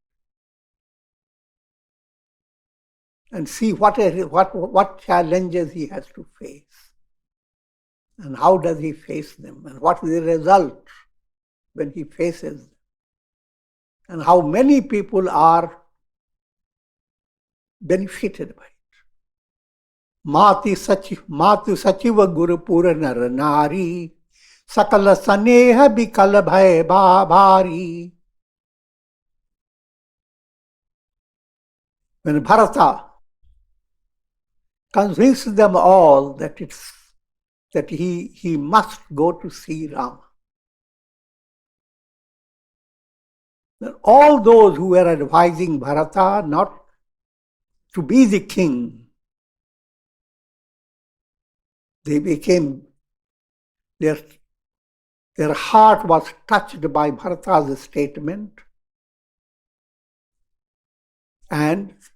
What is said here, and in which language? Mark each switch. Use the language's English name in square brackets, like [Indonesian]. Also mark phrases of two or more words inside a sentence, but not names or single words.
[English] And see what challenges he has to face. And how does he face them? And what is the result when he faces them? And how many people are benefited by it. [Awadhi] Matu sachiva guru pura nar nari, sakala saneha bikala bhai bhari. [English] When Bharata convinced them all that he must go to see Rama. Then all those who were advising Bharata not to be the king, they became, their heart was touched by Bharata's statement, and